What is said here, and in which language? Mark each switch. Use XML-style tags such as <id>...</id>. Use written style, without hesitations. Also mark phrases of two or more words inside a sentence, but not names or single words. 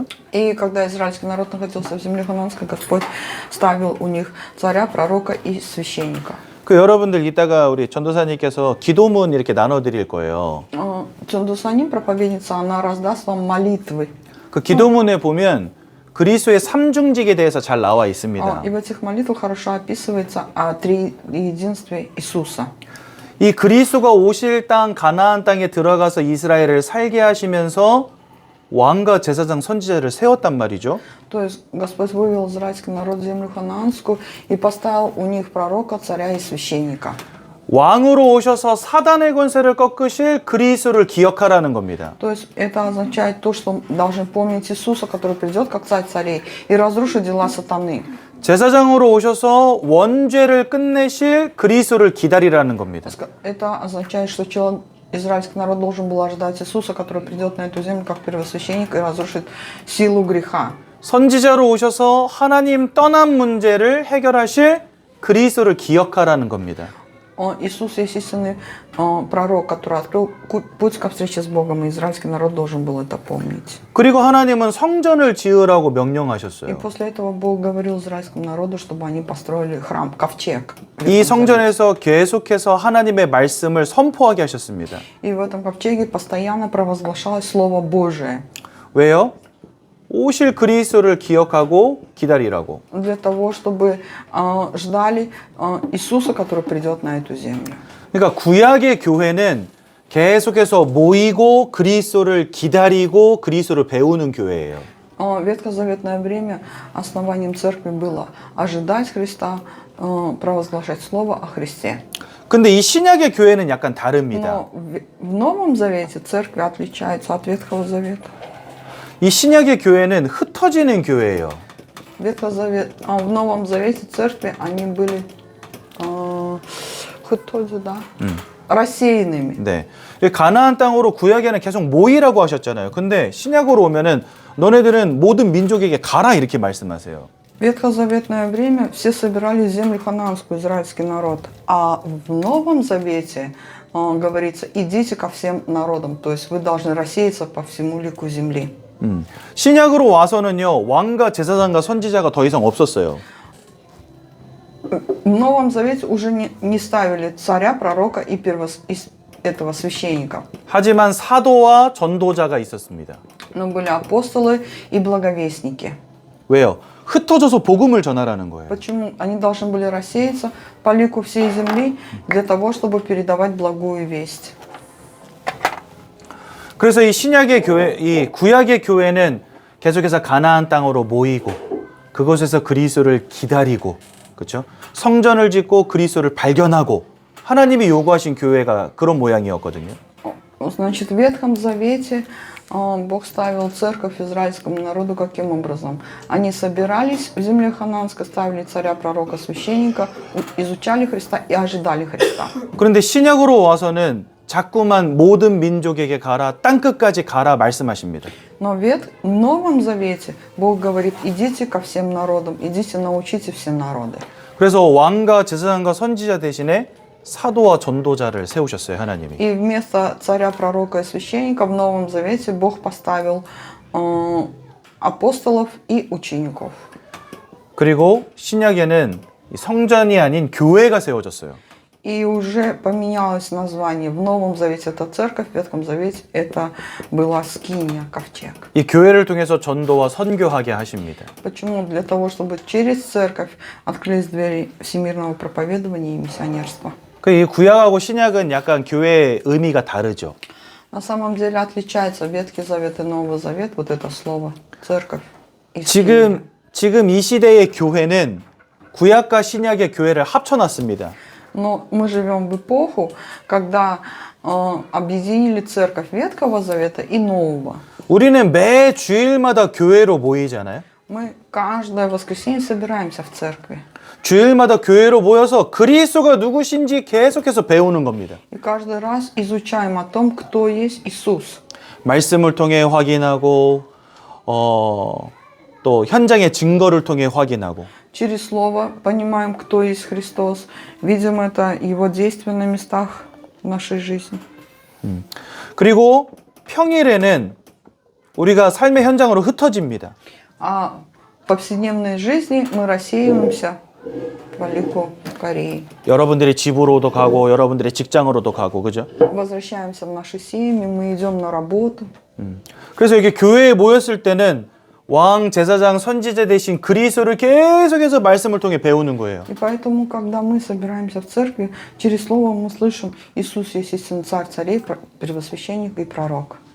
<ru>И когда израильский народ находился в земле ханаанской, Господь ставил у них царя, пророка и священника.</ru> <ko>그 여러분들 이따가 우리 전도사님께서 기도문 이렇게 나눠드릴 거예요.</ko> <ru>Чондусаним, проповедница, она раздаст вам молитвы.</ru> <ko>그 기도문에 보면 그리스도의 삼중직에 대해서 잘 나와 있습니다.</ko> <ru>И в этих молитвах хорошо описывается о триединстве Иисуса.</ru> <ko>이 그리스도가 오실 땅 가나안 땅에 들어가서 이스라엘을 살게 하시면서 왕과 제사장 선지자를 세웠단 말이죠.</ko> <ru>То есть Господь вывел израильский народ в землю ханаанскую и поставил у них пророка, царя и священника.</ru> <ko>왕으로 오셔서 사단의 권세를 꺾으실 그리스도를 기억하라는 겁니다.</ko> <ru>То есть это означает то, что должны помнить Иисуса, который придет как царь царей и разрушит дела сатаны.</ru> <ko>제사장으로 오셔서 원죄를 끝내실 그리스도를 기다리라는 겁니다.</ko> <ru>Это означает, что человек, израильский народ должен был ожидать Иисуса, который придет на эту землю как первосвященник и разрушит силу греха.</ru> <ko>선지자로 오셔서 하나님 떠난 문제를 해결하실 그리스도를 기억하라는 겁니다.</ko> <ru>Иисус есть истинный пророк, который открыл путь ко встрече с Богом, и израильский народ должен был это помнить.</ru> <ko>그리고 하나님은 성전을 지으라고</ko> <ru>И</ru> <ko>명령하셨어요.</ko> <ru>после этого Бог говорил израильскому народу, чтобы они построили храм, ковчег.</ru> <ko>이 성전에서 계속해서 하나님의 말씀을 선포하게 하셨습니다.</ko> <ru>И в этом ковчеге постоянно провозглашалось Слово Божие.</ru> <ko>왜요? 오실 그리스도를 기억하고 기다리라고.</ko> <ru>Для того, чтобы ждали Иисуса, который придет на эту землю.</ru> <ko>그러니까 구약의 교회는 계속해서 모이고 그리스도를 기다리고 그리스도를 배우는 교회예요.</ko> <ru>Ветхозаветное время основанием церкви было ожидать Христа, провозглашать Слово о Христе.</ru> <ko>근데 이 신약의 교회는 약간 다릅니다.</ko> <ru>Но в Новом Завете церковь отличается от Ветхого Завета.</ru> <ko>이 신약의 교회는 흩어지는 교회예요.</ko> <ru>В Новом Завете церкви они были рассеянными.</ru> <ko>네. 가나안 땅으로 구약에는 계속 모이라고 하셨잖아요. 근데 신약으로 오면은 너네들은 모든 민족에게 가라 이렇게 말씀하세요.</ko> <ru>Ветхозаветное время все собирались в землю ханаанскую, израильский народ. А в Новом Завете говорится, идите ко всем народам. То есть вы должны рассеяться по всему лику земли.</ru> <ko>신약으로 와서는요, 왕과 제사장과 선지자가 더 이상 없었어요.</ko> <ru>В Новом Завете уже не ставили царя, пророка и этого священника.</ru> <ko>하지만 사도와 전도자가 있었습니다.</ko> <ru>Но были апостолы и благовестники.</ru> <ko>왜요? 흩어져서 복음을 전하라는 거예요.</ko> <ru>Почему? Они должны были рассеяться по лику всей земли для того, чтобы передавать благую весть.</ru> <ko>그래서 이 신약의 교회, 이 구약의 교회는 계속해서 가나안 땅으로 모이고 그곳에서 그리스도를 기다리고, 그렇죠? 성전을 짓고 그리스도를 발견하고 하나님이 요구하신 교회가 그런 모양이었거든요.</ko> <ru>Значит, в Ветхом Завете Бог ставил церковь израильскому народу каким образом? Они собирались в земле ханаанской, ставили царя, пророка, священника, изучали Христа и ожидали Христа.</ru> <ko>그런데 신약으로 와서는 자꾸만 모든 민족에게 가라, 땅끝까지 가라 말씀하십니다.</ko> <ru>Но в Новом Завете Бог говорит, идите ко всем народам, идите научите все народы.</ru> <ko>그래서 왕과 제사장과 선지자 대신에 사도와 전도자를 세우셨어요, 하나님이.</ko> <ru>И вместо царя, пророка и священника в Новом Завете Бог поставил апостолов и учеников.</ru> <ko>그리고 신약에는 성전이 아닌 교회가 세워졌어요.</ko> <ru>И уже поменялось название. В Новом Завете это церковь, в Ветхом Завете это была скиния, ковчег.</ru> <ko>이 교회를 통해서 전도와 선교하게 하십니다.</ko> <ru>Почему? Для того, чтобы через церковь открылись двери всемирного проповедования и миссионерства.</ru> <ko>이 구약하고 신약은 약간 교회의 의미가 다르죠.</ko> <ru>На самом деле отличается Ветхий Завет и Новый Завет, вот это слово церковь. И</ru> <ko>지금 이 시대의 교회는 구약과 신약의 교회를 합쳐놨습니다.</ko> <ru>Но мы живем в эпоху, когда объединили церковь Ветхого Завета и Нового.</ru> <ko>우리는 매 주일마다 교회로 모이잖아요.</ko> <ru>Мы каждое воскресенье собираемся в церкви.</ru> <ko>주일마다 교회로 모여서 그리스도가 누구신지 계속해서 배우는 겁니다.</ko> <ru>И каждый раз изучаем о том, кто есть Иисус.</ru> <ko>말씀을 통해 확인하고 또 현장의 증거를 통해 확인하고</ko> <ru>Через Слово понимаем, кто есть Христос. Видим это Его действия на местах нашей жизни.</ru> <ko>그리고 평일에는 우리가 삶의 현장으로 흩어집니다.</ko> <ru>А в повседневной жизни мы рассеиваемся по лику Кореи.</ru> <ko>여러분들이 집으로도 가고 여러분들의 직장으로도 가고, 그죠?</ko> <ru>Возвращаемся в наши семьи, мы идем на работу.</ru> <ko>그래서 이렇게 교회에 모였을 때는 왕, 제사장, 선지자 대신 그리스도를 계속해서 말씀을 통해 배우는 거예요.</ko> <ru>И поэтому, когда мы собираемся в церкви, через Слово мы слышим, Иисус есть истинный царь царей, первосвященник и пророк.</ru>